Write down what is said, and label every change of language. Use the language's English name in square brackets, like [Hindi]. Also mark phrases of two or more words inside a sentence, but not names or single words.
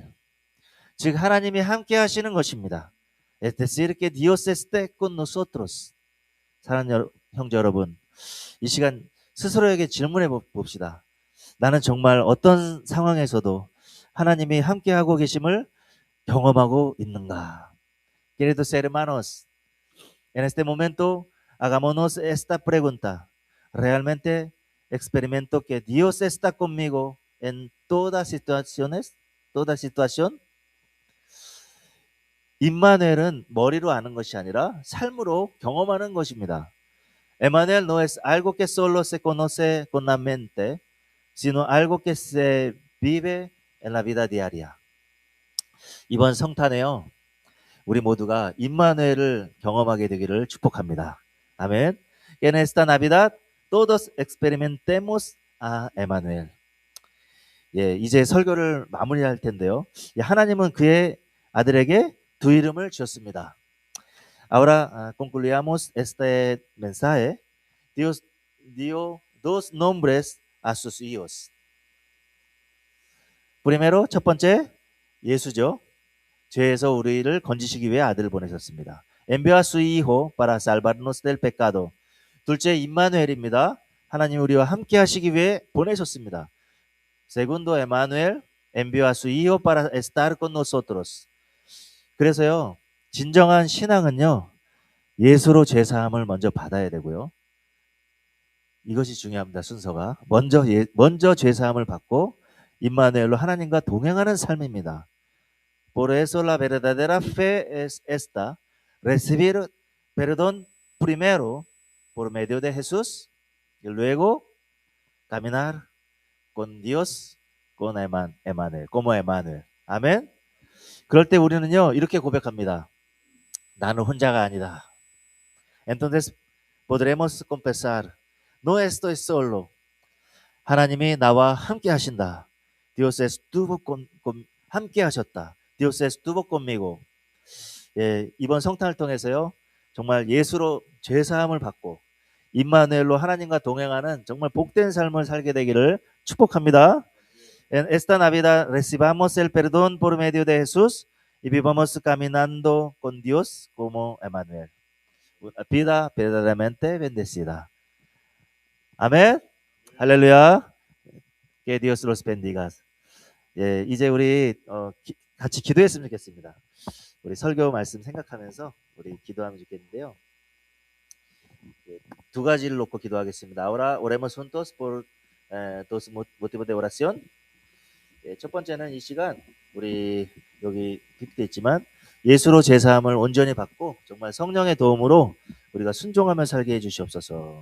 [Korean] 즉 하나님이 함께 하시는 것입니다. [Spanish] Es decir, que Dios esté con nosotros. [Korean] 사랑하는 형제 여러분, 이 시간 스스로에게 질문해 봅시다. 나는 정말 어떤 상황에서도 하나님이 함께하고 계심을 경험하고 있는가? [Spanish] Queridos hermanos, en este momento hagámonos esta pregunta. ¿Realmente experimento que Dios está conmigo en toda situación? [Korean] 임마누엘은 머리로 아는 것이 아니라 삶으로 경험하는 것입니다. [Spanish] Emmanuel no es algo que solo se conoce con la mente, sino algo que se vive en la vida diaria. [Korean] 이번 성탄에요, 우리 모두가 임마누엘을 경험하게 되기를 축복합니다. 아멘. [Spanish] En esta Navidad todos experimentemos a Emmanuel. [Korean] 예, 이제 설교를 마무리할 텐데요. 하나님은 그의 아들에게 두 이름을 주었습니다. [Spanish] Ahora concluyamos este mensaje. Dios dio dos nombres a sus hijos. Primero, [Korean] 첫 번째, 예수죠. 죄에서 우리를 건지시기 위해 아들을 보내셨습니다. [Spanish] Envió a su hijo para salvarnos del pecado. [Korean] 둘째, 임마누엘입니다. 하나님 우리와 함께 하시기 위해 보내셨습니다. [Spanish] Segundo, Emmanuel envió a su hijo para estar con nosotros. [Korean] 그래서요, 진정한 신앙은요, 예수로 죄사함을 먼저 받아야 되고요. 이것이 중요합니다. 순서가 먼저 죄사함을 받고 임마누엘로 하나님과 동행하는 삶입니다. [Spanish] Por eso la verdadera fe es esta: recibir perdón primero por medio de Jesús y luego caminar con Dios, con Emmanuel, como Emmanuel. [Korean] 아멘. 그럴 때 우리는요 이렇게 고백합니다. 나는 혼자가 아니다. [Spanish] Entonces podremos confesar, no estoy solo. [Korean] 하나님이 나와 함께 하신다. [Spanish] Dios estuvo [Korean] 함께 하셨다. [Spanish] Dios estuvo conmigo. [Korean] 예, 이번 성탄을 통해서요. 정말 예수로 죄사함을 받고 임마누엘로 하나님과 동행하는 정말 복된 삶을 살게 되기를 축복합니다. [Spanish] En esta Navidad recibamos el perdón por medio de Jesús y vivamos caminando con Dios como Emmanuel. Una vida verdaderamente bendecida. [Korean] 아멘. 할렐루야. [Spanish] Que Dios los bendiga. [Korean] 예, 이제 우리 같이 기도했으면 좋겠습니다. 우리 설교 말씀 생각하면서 우리 기도하면 좋겠는데요. 예, 두 가지를 놓고 기도하겠습니다. [Spanish] Ahora oremos juntos por dos motivos de oración. [Korean] 예, 첫 번째는 이 시간 우리 여기 빗대 있지만 예수로 제사함을 온전히 받고 정말 성령의 도움으로 우리가 순종하며 살게 해주시옵소서.